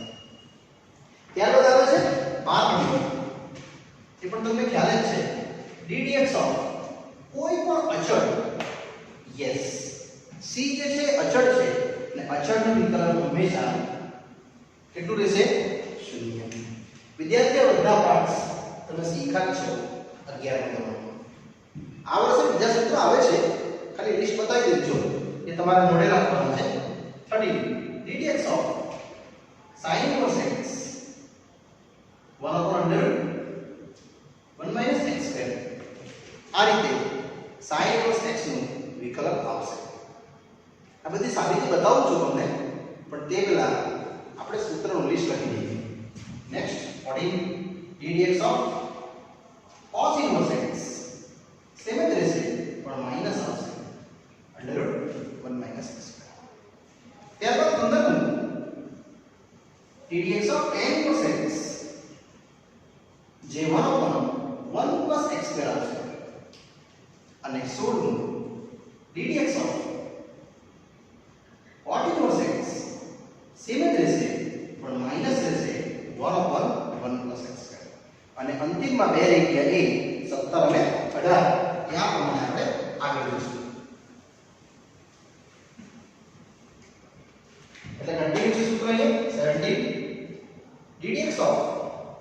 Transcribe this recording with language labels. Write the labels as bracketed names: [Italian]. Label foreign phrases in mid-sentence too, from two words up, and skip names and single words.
[Gujarati] ત્યારબાદ આવે છે 12 નંબર, એ પણ તમને ખ્યાલ જ છે [English] ddx of [Gujarati] કોઈ પણ અચળ, યસ, c જે છે અચળ છે અને અચળનું વિકલન હંમેશા કેટલું રહેશે? 0। વિદ્યાર્થીઓ બધા પાઠ તમે શીખ્યા છો 11મા ધોરણમાં। આ વર્ષે બીજા સૂત્ર આવે છે, ખાલી લિસ્ટ બતાવી દેજો એ તમારે મોડે રાખવાનું છે। [English] 13 ddx of sin inverse x 1/1 x²। [Gujarati] આ રીતે [English] sin inverse x [Gujarati] નું વિકલન આવશે। આ બધી સાબિતી બતાવું છું તમને, પણ તે પહેલા આપણે સૂત્રનું લિસ્ટ લખી દઈએ। નેક્સ્ટ 14 [English] ddx of cos inverse x [Gujarati] સેમ જ રહેશે પણ માઈનસ આવશે √1 x²। ત્યારબાદ 15 [English] ddx of tan inverse x [Gujarati] જે 1/1 x² આવશે। અને 16 [English] ddx of cot inverse x [Gujarati] સેમ જ રહેશે પણ માઈનસ રહેશે 1/1 x²। અને અંતિમમાં બે રહી ગયા એ 17 અને 18 ત્યાં પ્રમાણે આપણે આગળ જઈશું। એટલે કન્ટિન્યુ છે સૂત્ર અહીંયા 17 [English] ddx of